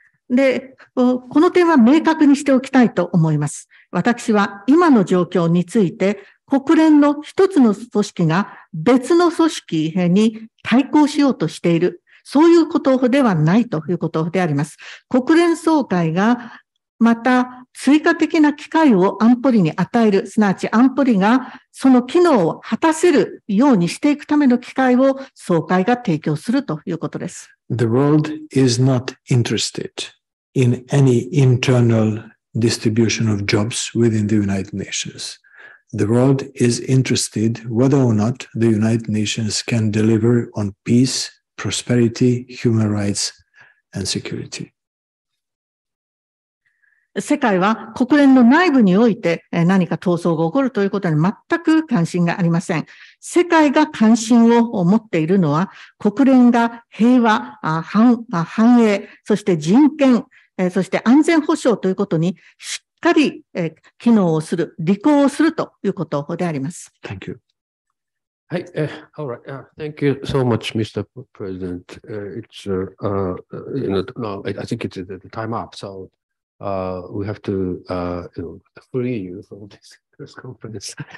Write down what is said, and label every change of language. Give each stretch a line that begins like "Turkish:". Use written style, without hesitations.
Japanese: で、この点は明確にしておきたいと思います。私は今の状況について、国連の一つの組織が別の組織に対抗しようとしている、そういうことではないということであります。国連総会がまた追加的な機会を安保理に与える、すなわち安保理がその機能を果たせるようにしていくための機会を総会が提供するということです。
English: The world is not interested in any internal distribution of jobs within the United Nations. The world is interested whether or not the United Nations can deliver on peace, prosperity, human rights, and security.
Japanese: 世界は国連の内部において何か闘争が起こるということに全く関心がありません。世界が関心を持っているのは、国連が平和、繁栄、そして人権、そして安全保障ということにしっかり機能をする、履行をするということであります。
English: Thank you. はい、all right. Thank you so much, Mr. President. It's, I think it's the time up, so we have to, free you from this press conference.